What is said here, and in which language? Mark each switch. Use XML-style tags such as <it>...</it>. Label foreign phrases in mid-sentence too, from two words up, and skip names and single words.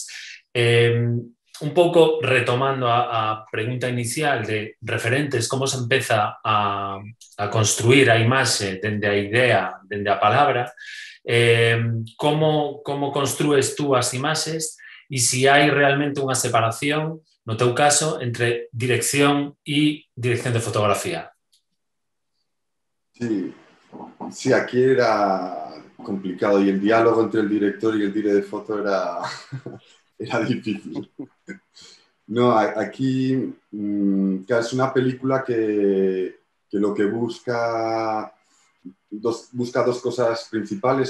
<gl>Un pouco retomando a pregunta inicial de referentes, como se empeza a construir a imaxe dende a idea, dende a palabra, como construes tú as imaxes e se hai realmente unha separación, no teu caso, entre dirección e dirección de fotografía.</gl> <es>Sí, aquí era complicado y el diálogo entre el director y el director de foto era difícil. No, aquí es una película que lo que busca dos cosas principales.</es>